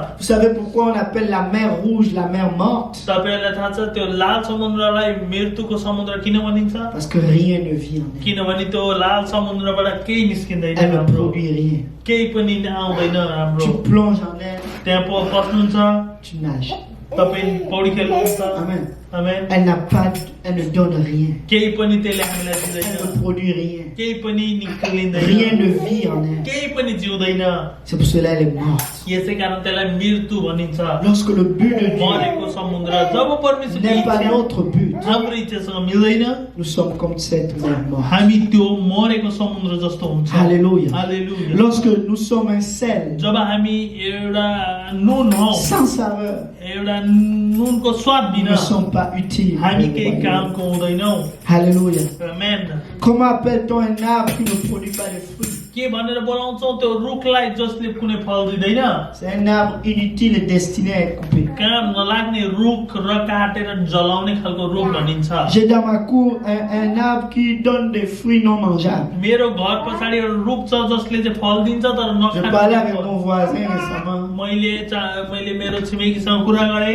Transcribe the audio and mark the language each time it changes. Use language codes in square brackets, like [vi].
[fr] Vous savez pourquoi on appelle la mer rouge la mer morte? [ne] तपाईँहरूलाई थाहा छ त्यो लाल समुद्रलाई मृत्युको समुद्र किन भनिन्छ [fr] Parce que rien ne vit en elle. [ne] किनभने त्यो लाल समुद्रबाट केही निस्किँदैन [fr] Elle ne [ne] राम्रो [fr] produit rien. [ne] केही पनि आउँदैन राम्रो [fr] Tu plonges en elle, [ne] त्यहाँ पस्नुहुन्छ [fr] tu nages. [ne] तपाईँ पौडी खेल्नुहुन्छ [fr] Amen. [ne] आमेन [fr] Elle ne donne rien. [ne] केही पनि त्यसले हामीलाई [fr] Elle [ne] दिँदैन [fr] ne produit rien. [ne] केही पनि निक्लिँदैन [fr] Rien ne vit en elle. [ne] केही पनि जिउँदैन [fr] C'est pour cela elle est morte. [ne] यसै कारण त्यसलाई मृत्यु भनिन्छ [fr] Lorsque le but de Dieu [ne] मरेको समुद्र जब परमेश्वरको [fr] n'est pas [ne] इच्छा [fr] notre but, [ne] हाम्रो इच्छासँग मिल्दैन [fr] nous sommes comme cette mer morte. [ne] हामी त्यो मरेको समुद्र जस्तो हुन्छ [fr] Alléluia. [ne] हालेलुया [fr] Lorsque nous sommes un sel [ne] जब हामी एउटा नुन हौ [fr] sans saveur, [ne] एउटा नुनको स्वाद [fr] nous [ne] बिना [fr] ne sommes pas utiles. [ne] हामी केही कामको हुँदैनौ [fr] Alléluia. [ne] आमेन [fr] Comment appelle-t-on un arbre qui ne produit pas de fruits? [ne] के भनेर बोलाउँछौ त्यो रुखलाई जसले कुनै फल दिँदैन [fr] C'est un arbre inutile et destiné à être coupé. [ne] काम नलाग्ने रुख र काटेर जलाउने खालको रुख भनिन्छ [fr] J'ai dans ma cour un arbre qui donne des fruits non mangeables. [ne] मेरो घर पछाडि एउटा रुख छ जसले चाहिँ फल दिन्छ तर [fr] Je parlais avec [ne] नखाने [fr] mon voisin récemment. [ne] मैले मेरो छिमेकीसँग कुरा गरेँ